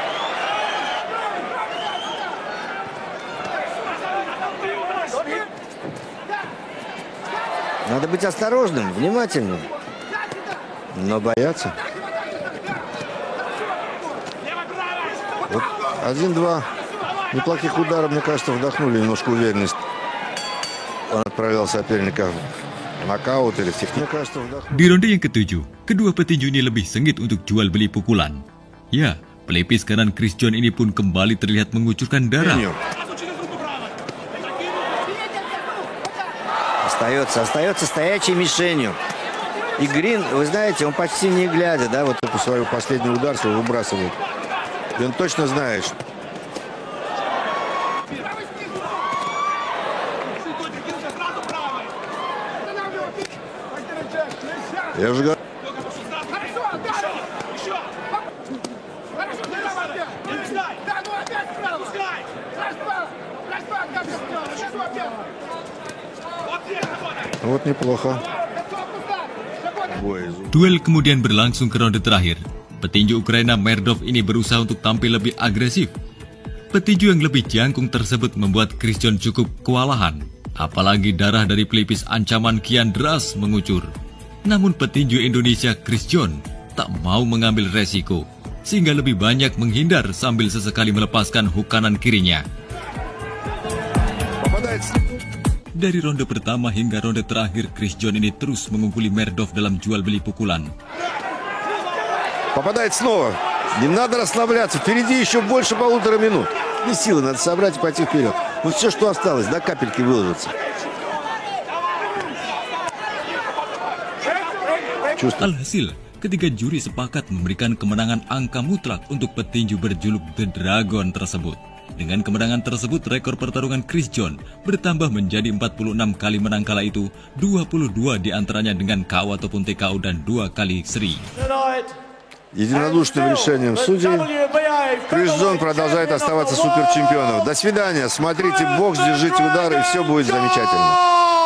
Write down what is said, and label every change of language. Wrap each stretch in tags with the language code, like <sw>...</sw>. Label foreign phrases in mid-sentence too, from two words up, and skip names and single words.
<ru>Надо быть осторожным, внимательным. Но бояться. Вот 1-2 неплохих ударов, мне кажется, вдохнули немножко уверенность. Он отправил соперника в нокаут или в технику.</ru> <id>Di ronde yang ketujuh, kedua petinju ini lebih sengit untuk jual beli pukulan. Ya, pelipis kanan Chris John ini pun kembali terlihat mengucurkan darah.</id> <ru>Остается стоячей мишенью. И Грин, вы знаете, он почти не глядя, да, вот эту свою последний удар свой выбрасывает. И он точно знает. Я уже говорю. Вот неплохо.</ru> <id>Duel kemudian berlangsung ke ronde terakhir. Petinju Ukraina Merdov ini berusaha untuk tampil lebih agresif. Petinju yang lebih jangkung tersebut membuat Chris John cukup kewalahan. Apalagi darah dari pelipis ancaman kian deras mengucur. Namun petinju Indonesia Chris John tak mau mengambil resiko, sehingga lebih banyak menghindar sambil sesekali melepaskan hook kanan kirinya. Dari ronde pertama hingga ronde terakhir, Chris John ini terus mengungguli Merdov dalam jual beli pukulan.</id> <ru>Попадает снова. Не надо расслабляться. Впереди еще больше 1,5 минут. И силы надо собрать и пойти вперед. Вот все, что осталось, до капельки выложится.</ru> <id>Alhasil, ketiga juri sepakat memberikan kemenangan angka mutlak untuk petinju berjuluk The Dragon tersebut. Dengan kemenangan tersebut, rekor pertarungan Chris John bertambah menjadi 46 kali menang kala itu, 22 diantaranya dengan KO ataupun TKO dan 2 kali seri.</id> <ru>Единодушным решением судей Крис Джон продолжает оставаться суперчемпионом. До свидания, смотрите бокс, держите удары, и все будет замечательно.</ru>